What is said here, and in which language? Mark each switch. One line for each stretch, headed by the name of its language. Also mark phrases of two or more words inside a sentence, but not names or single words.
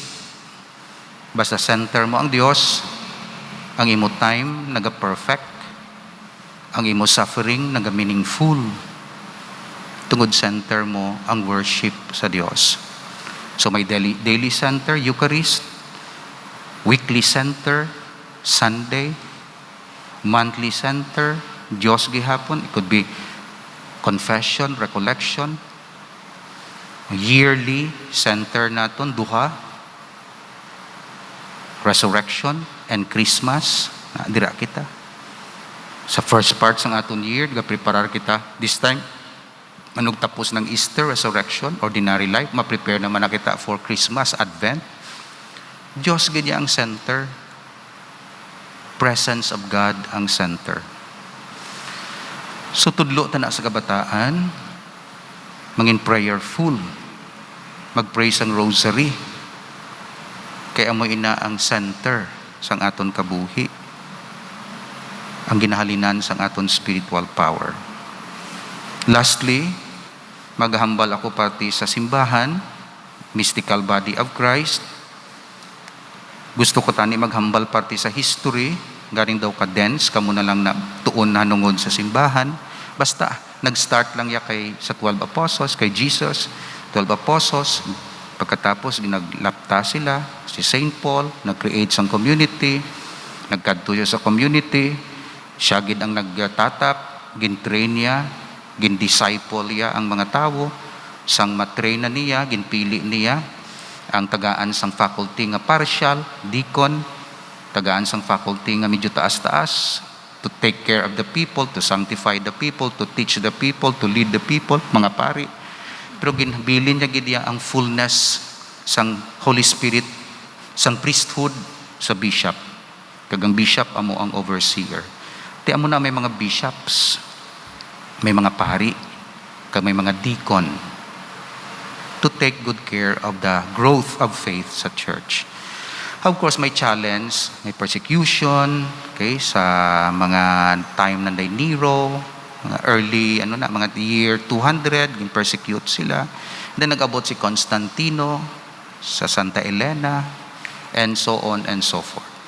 Hiligaynon: Basta center mo ang Dios, ang imo time naga-perfect, ang imo suffering naga-meaningful. Tungod center mo ang worship sa Dios. So may
English: daily center,
Hiligaynon: Eucharist,
English: weekly center,
Hiligaynon: Sunday,
English: monthly center,
Hiligaynon: Diyos gihapon.
English: It could be confession, recollection. Yearly center
Hiligaynon: naton, duha,
English: resurrection, and Christmas.
Hiligaynon: Dira kita. Sa
English: first part
Hiligaynon: ng aton year, ga-preparar kita.
English: This time,
Hiligaynon: anong tapos ng Easter, resurrection,
English: ordinary life,
Hiligaynon: ma-prepare naman na kita
English: for Christmas, Advent.
Hiligaynon: Diyos ganyan ang center.
English: Presence of God
Hiligaynon: ang center. So tudlo ta na sa kabataan, mangin prayerful, mag-pray sang rosary, kaya mo ina ang center sang aton kabuhi, ang ginahalinan sang aton
English: spiritual power.
Hiligaynon: Lastly, maghambal ako pati sa simbahan,
English: mystical body of Christ.
Hiligaynon: Gusto ko tani maghambal pati sa history, galing daw ka dense, kamo na lang na tuon na nungod sa simbahan. Basta, nag-start lang ya sa 12 apostles, kay Jesus, 12 apostles, pagkatapos ginaglapta sila, si Saint Paul, nag-create sang community, nagkadto sa community, siya gid ang nagtatap, gin-train niya, gin-disciple niya ang mga tao, sang matrain na niya, ginpili niya, ang tagaan sang faculty nga partial, deacon, tagaan sang faculty nga medyo taas-taas,
English: to take care of the people, to sanctify the people, to teach the people, to lead the people,
Hiligaynon: mga pari. Pero ginbilin niya gid ang fullness sang Holy Spirit, sang priesthood sa bishop. Kagang bishop amo ang overseer. Ti amo na may mga bishops, may mga pari, kag may mga deacon
English: to take good care of the growth of faith
Hiligaynon: sa church.
English: Of course,
Hiligaynon: may challenge, may persecution, okay, sa mga time na Nero, mga early, mga year 200, gin-persecute sila. Then nag-abot si Constantino sa Santa Elena,
English: and so on and so forth.